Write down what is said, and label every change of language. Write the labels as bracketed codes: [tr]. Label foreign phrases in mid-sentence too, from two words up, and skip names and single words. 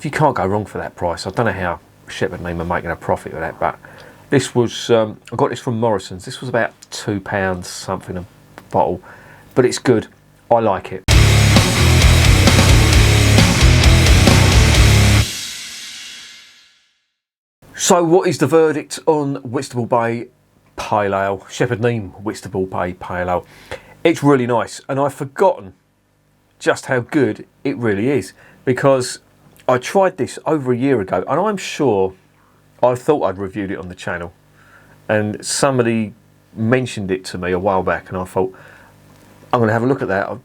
[en] You can't go wrong for that price. I don't know how Shepherd Neame are making a profit with that, but this was I got this from Morrison's. This was about £2 something a bottle, but it's good. I like it. So what is the verdict on Whitstable Bay Pale Ale? Shepherd Neame Whitstable Bay Pale Ale. It's really nice, and I've forgotten just how good it really is, because I tried this over a year ago, and I'm sure I thought I'd reviewed it on the channel, and somebody mentioned it to me a while back, and I thought, I'm going to have a look at that.